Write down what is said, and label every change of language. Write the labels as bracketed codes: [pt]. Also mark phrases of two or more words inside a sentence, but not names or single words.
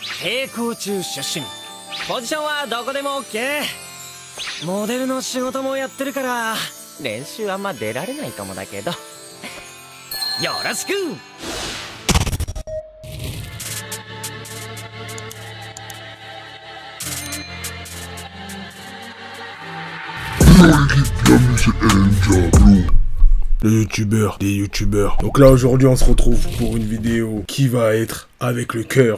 [ja] 並行中出身。ポジションはどこでも OK。モデルの仕事もやってるから練習あんま出られないかもだけどよろしく。 [fr] Des youtubeurs. Donc là aujourd'hui on se retrouve pour une vidéo qui va être avec le cœur.